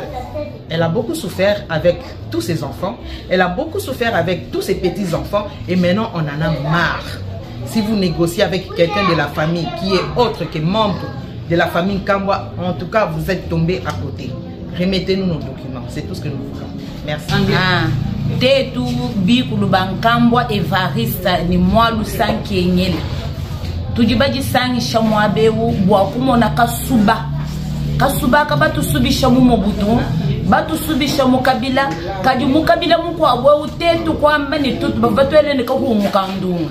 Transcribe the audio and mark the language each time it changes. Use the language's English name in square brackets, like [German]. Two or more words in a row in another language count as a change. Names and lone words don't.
[French] Elle a beaucoup souffert avec tous ses enfants. Elle a beaucoup souffert avec tous ses petits-enfants. Et maintenant, on en a marre. Si vous négociez avec quelqu'un de la famille qui est autre que membre de la famille Kamwa, en tout cas, vous êtes tombé à côté. Remettez-nous nos documents. C'est tout ce que nous voulons. Merci. [Luba-Katanga] Tetu bikulu bankambwa Evariste ni mwalu sanki enyele. Tujibaji sangi shamwabewu bwakumona kasuba. Kasuba kabatu subisha mu Mobutu, batu subisha mu Kabila, kaji mu Kabila mu kwa wewu tetu kwamba ni tutu babatwele ni kahu mukandunga.